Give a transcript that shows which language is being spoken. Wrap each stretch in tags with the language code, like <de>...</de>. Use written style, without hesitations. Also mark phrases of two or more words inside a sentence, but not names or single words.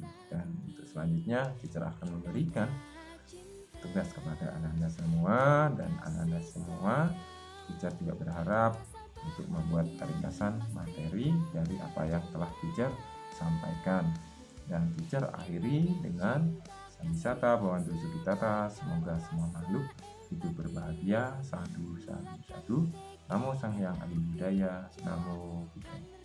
<id>Dan untuk selanjutnya teacher akan memberikan tugas kepada Ananda semua, dan Ananda semua teacher juga berharap untuk membuat ringkasan materi dari apa yang telah teacher sampaikan. Dan teacher akhiri dengan</id> <pi>Sambisata Bhawantu Sukhitata,</pi> <id>semoga semua makhluk hidup berbahagia.</id> <pi>Sadhu, sadhu, sadhu. Namo Sang Hyang Adi Budaya. Namo Buddhaya.</pi>